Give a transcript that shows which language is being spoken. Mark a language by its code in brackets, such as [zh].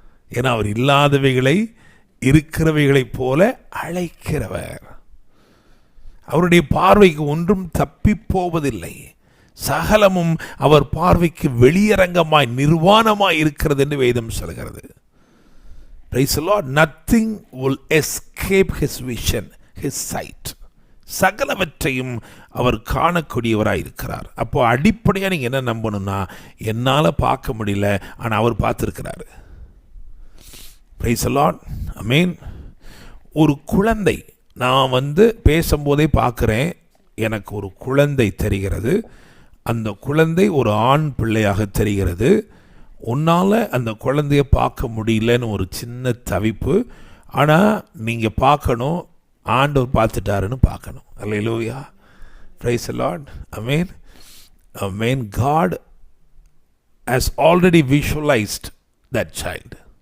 [ta] ஏன்னா அவர் இல்லாதவைகளை இருக்கிறவைகளைப் போல அழைக்கிறவர். அவருடைய பார்வைக்கு ஒன்றும் தப்பி போவதில்லை. சகலமும் அவர் பார்வைக்கு வெளியரங்கமாய், நிர்வாணமாய் இருக்கிறது என்று வேதம் சொல்கிறது. [en] Praise the Lord. Nothing will escape his vision, his sight. [ta] சகலவற்றையும் அவர் காணக்கூடியவராக இருக்கிறார். அப்போ அடிப்படையாக நீங்கள் என்ன நம்பணும்னா, என்னால் பார்க்க முடியல, ஆனால் அவர் பார்த்துருக்கிறாரு. [en] Praise the Lord. [ta] Amen. ஒரு குழந்தை, நான் பேசும்போதே பார்க்குறேன், எனக்கு ஒரு குழந்தை தெரிகிறது. அந்த குழந்தை ஒரு ஆண் பிள்ளையாக தெரிகிறது. உன்னால் அந்த குழந்தைய பார்க்க முடியலன்னு ஒரு சின்ன தவிப்பு. ஆனால் நீங்கள் பார்க்கணும், ஆண்டவர் பார்த்துட்டாருன்னு பார்க்கணும். அல்லேலூயா. [en] Praise the Lord. [ta] Amen. Amen. [en] God has already visualized that child.